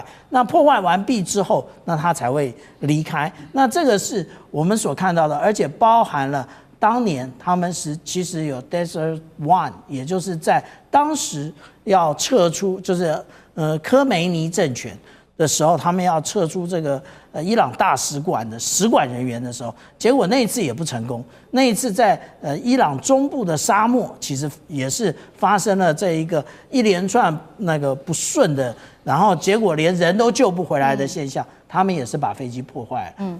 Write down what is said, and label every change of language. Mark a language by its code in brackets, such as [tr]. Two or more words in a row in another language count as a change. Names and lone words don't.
[zh] 那破壞完畢之後，那它才會離開。那這個是我們所看到的，而且包含了當年他們其實有 Desert One，也就是在當時要撤出，就是科梅尼政权的時候，他們要撤出這個伊朗大使館的使馆人員的時候，結果那一次也不成功。那一次在伊朗中部的沙漠，其實也是發生了這一連串那個不順的，然後結果連人都救不回來的現象，他們也是把飛機破壞了。